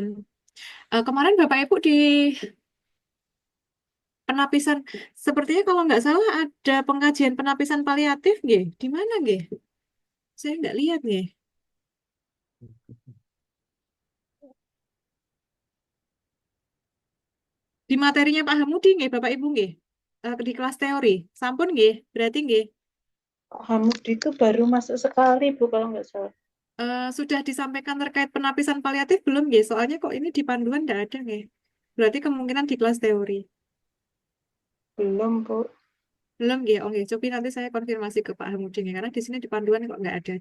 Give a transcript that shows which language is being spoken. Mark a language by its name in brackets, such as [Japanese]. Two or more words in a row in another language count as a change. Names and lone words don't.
[Indonesian] Kemarin Bapak Ibu di penapisan, sepertinya kalau nggak salah ada pengkajian penapisan paliatif nggih. Di mana nggih? Saya nggak lihat nggih. Di materinya Pak Hamudi nggih Bapak Ibu nggih. Di kelas teori. [Javanese] Sampun nggih, [Indonesian] berarti nggih. Hamudi itu baru masuk sekali, Bu, kalau nggak salah. Sudah disampaikan terkait penapisan paliatif belum nggih? Soalnya kok ini di panduan nggak ada nggih. Berarti kemungkinan di kelas teori. Belum, Bu. Belum ya, oke. Coba nanti saya konfirmasi ke Pak Hamudin ya, karena di sini di panduan kok nggak ada.